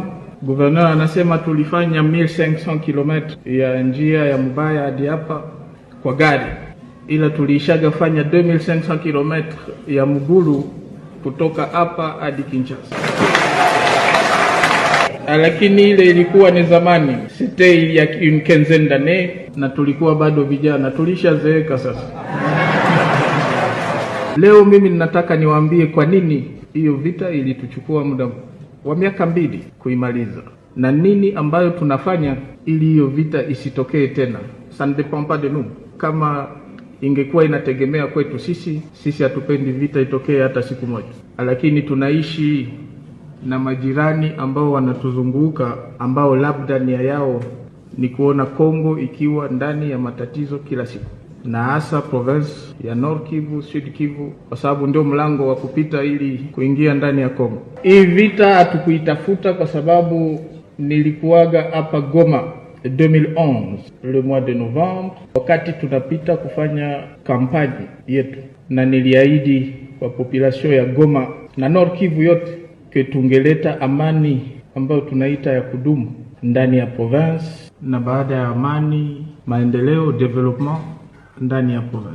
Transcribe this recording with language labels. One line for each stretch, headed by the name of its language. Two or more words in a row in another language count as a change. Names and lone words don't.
Swahili: Gouverneur anasema tulifanya 1500 km ya njia ya Mubaya hadi hapa kwa gari, ila tulishaga fanya 2500 km ya mgulu kutoka hapa hadi Kinshasa. Lakini ile ilikuwa ni zamani,
French: c'était il y a une quinzaine d'années,
Swahili: na tulikuwa bado vijana, tulishazeeka sasa. Leo mimi ninataka niwaambie kwa nini hiyo vita ilituchukua muda wa miaka 2 kuimaliza, na nini ambayo tunafanya ili hiyo vita isitokee tena.
French: Ça ne dépend pas de nous.
Swahili: Kama ingekuwa inategemea kwetu sisi hatupendi vita itokee hata siku moja. Lakini tunaishi na majirani ambao wanatuzunguka, ambao labda nia yao ni kuona Kongo ikiwa ndani ya matatizo kila siku, na hasa province ya Nord Kivu, Sud Kivu, kwa sababu ndio mlango wa kupita ili kuingia ndani ya Kongo. Hii vita hatukuitafuta kwa sababu nilikuwaga hapa Goma 2011
French: le mois de novembre,
Swahili: wakati tunapita kufanya kampani yetu, na niliahidi kwa population ya Goma na Nord Kivu yote ke tungeleta amani ambayo tunaita ya kudumu ndani ya province, na baada ya amani maendeleo, development ndani ya province.